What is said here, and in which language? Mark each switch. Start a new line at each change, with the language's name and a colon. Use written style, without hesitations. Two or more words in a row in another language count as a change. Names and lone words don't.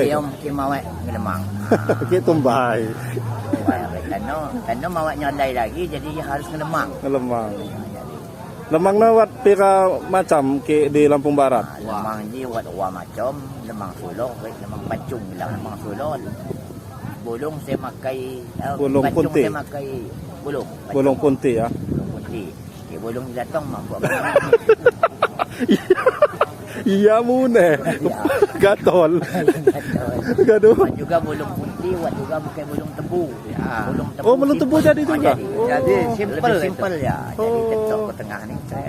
Lampung Api: Liom ke mawak Ngelemang. Ke tumbai.
Indonesian: Karena
Lampung Api: mawak nyolai
Indonesian: lagi jadi harus Ngelemang.
Lampung Api: Lemang nawat pira macam ke di Lampung Barat. Lemang ni wat macam lemang Solo, lemang Pancung bilang lemang Solo. Bulung saya makai bulung punti. Saya makai bulung. Bulung punti ya. Bulung punti. Bulung datang mak buat. Iya mune. Gatol. Gaduh. Juga bulung putih, wat juga pakai bulung tebu. Bulung tebu. Oh, bulung tebu jadi juga.
Indonesian: Jadi simple ya.
Lampung Api: Jadi ketok ke tengah ni cret.